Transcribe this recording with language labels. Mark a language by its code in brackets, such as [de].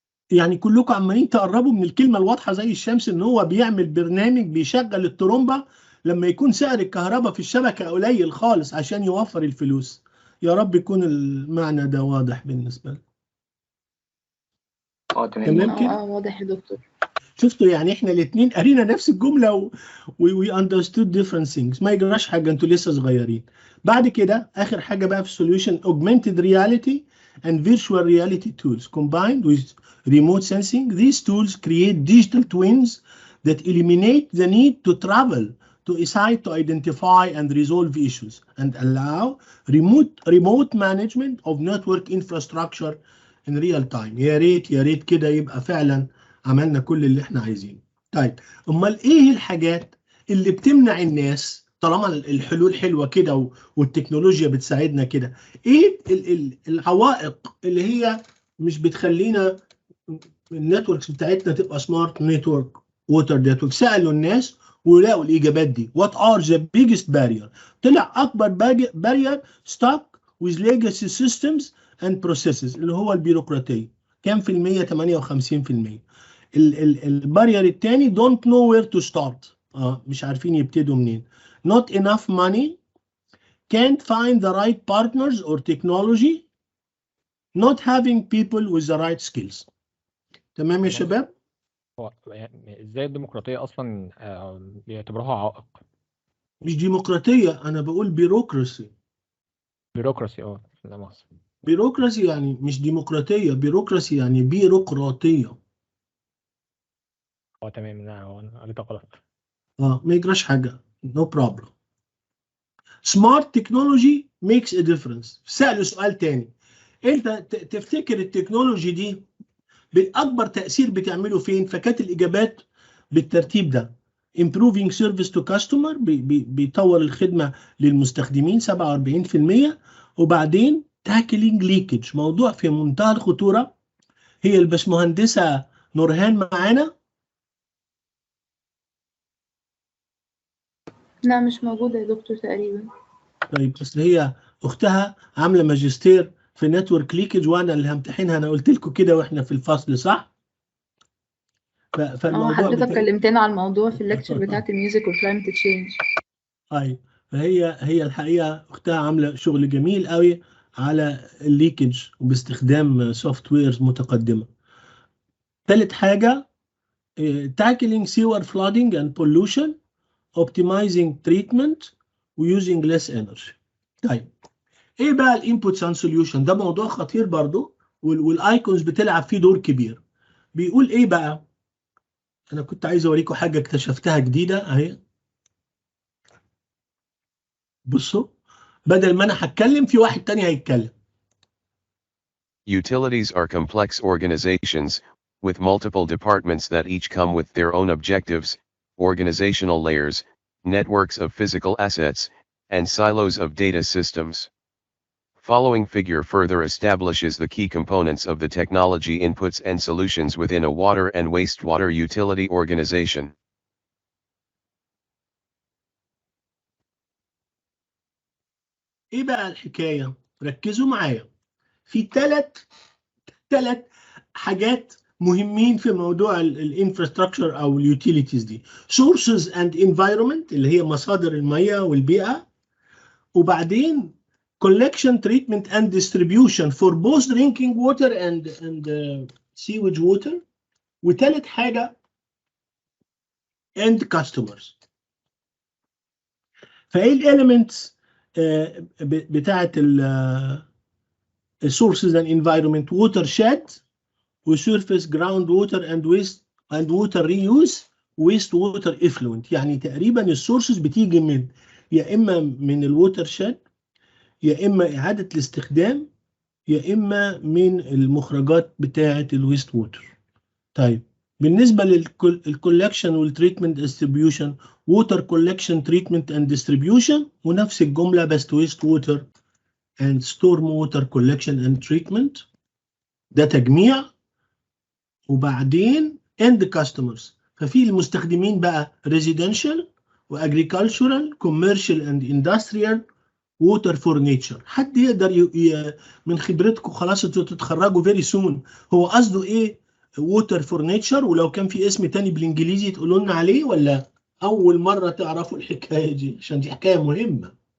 [ar] يعني كلكم عمالين تقربوا من الكلمه الواضحه زي الشمس ان هو بيعمل برنامج بيشغل الترومبه لما يكون سعر الكهرباء في الشبكه قليل خالص عشان يوفر الفلوس. يا رب يكون المعنى ده واضح بالنسبه لكم. تمام كده. واضح يا دكتور. شفتوا يعني احنا الاثنين قرينا نفس الجمله [en] we understood different things. [ar] ما يجراش حاجه، انتوا لسه صغيرين. بعد كده اخر حاجه بقى في السوليوشن [en] augmented reality and virtual reality tools combined with remote sensing. These tools create digital twins that eliminate the need to travel to a site to identify and resolve issues and allow remote management of network infrastructure in real time. [ar] يا ريت كده يبقى فعلا عملنا كل اللي احنا عايزينه. طيب امال ايه الحاجات اللي بتمنع الناس طالما الحلول حلوه كده والتكنولوجيا بتساعدنا كده؟ ايه العوائق اللي هي مش بتخلينا النتوركس بتاعتنا تبقى سمارت نتورك ووتر نتورك؟ سالوا الناس ولقوا الاجابات دي. [en] What are the biggest barrier? [ar] طلع اكبر [en] barrier stuck with legacy systems and processes [ar] اللي هو البيروقراطيه. كام في المية؟ 58%. البارير الثاني [en] don't know where to start. [ar] مش عارفين يبتدوا منين. [en] not enough money, can't find the right partners or technology, not having people with the right skills. [ar] تمام يا شباب؟ هو يعني ازاي الديمقراطية أصلا بيعتبروها عائق؟ مش ديمقراطية، أنا بقول بيروقراسي. بيروقراسي لا مؤاخذة. بيروقراسي يعني مش ديمقراطية، بيروقراسي يعني بيروقراطية. تمام، أنا قريتها غلط. ما يجراش حاجة. [en] no problem. smart technology makes a difference. [ar] سألوا سؤال تاني. أنت تفتكر التكنولوجي دي بالأكبر تأثير بتعمله فين؟ فكانت الإجابات بالترتيب ده. [en] improving service to customer [ar] بيطور الخدمة للمستخدمين [en] 47%. [ar] وبعدين [en] tackling leakage، [ar] موضوع في منتهى الخطورة. هي الباشمهندسة نورهان معانا؟ لا مش موجودة يا دكتور تقريبا. طيب بس هي أختها عاملة ماجستير في نتورك ليكج وأنا اللي همتحنها. أنا قلت لكم كده وإحنا في الفصل، صح؟ فالموضوع حضرتك كلمتنا على الموضوع في الليكتشر بتاعت الميوزك والكلايمت تشينج. أي فهي الحقيقة أختها عاملة شغل جميل قوي على الليكج وباستخدام سوفت ويرز متقدمة. ثالث حاجة [en] tackling sewer flooding and pollution, optimizing treatment using less energy. [ar] طيب ايه بقى الانبوتس اند سوليوشن؟ ده موضوع خطير برضو والايكونز بتلعب فيه دور كبير. بيقول ايه بقى؟ انا كنت عايز اوريكم حاجه اكتشفتها جديده اهي. بصوا، بدل ما انا هتكلم في واحد تاني هيتكلم. [en] Utilities are complex organizations, with multiple departments that each come with their own objectives, organizational layers, networks of physical assets, and silos of data systems. Following figure further establishes the key components of the technology inputs and solutions within a water and wastewater utility organization. [ar] ايه بقى الحكايه؟ ركزوا معايا في ثلاث حاجات مهمين في موضوع الانفراستراكشر او اليوتيليتيز دي. [en] sources and environment [ar] اللي هي مصادر المياه والبيئه، وبعدين [en] collection, treatment and distribution for both drinking water and sewage water، [ar] وثالث حاجه [en] end customers. [ar] فايه الاليمنتس بتاعه [en] sources and environment؟ watershed وsurface ground water and waste and water reuse waste water effluent. [ar] يعني تقريبا السورسز بتيجي من يا اما من الووتر شيد، يا اما اعاده الاستخدام، يا اما من المخرجات بتاعه الويست ووتر. طيب بالنسبه للكولكشن والتريتمنت ديستريبيوشن، [en] water collection treatment and distribution, [ar] ونفس الجمله بس [en] waste water and storm water collection and treatment, [ar] ده تجميع. وبعدين [en] end customers، [ar] ففي المستخدمين بقى [en] residential وagricultural commercial and industrial water for nature. [ar] حد يقدر من خبرتكم، خلاص انتوا تتخرجوا [en] very soon، [ar] هو قصده ايه [en] water for nature؟ [ar] ولو كان في اسم تاني بالانجليزي تقولوا لنا عليه، ولا اول مره تعرفوا الحكايه دي؟ عشان دي حكايه مهمه.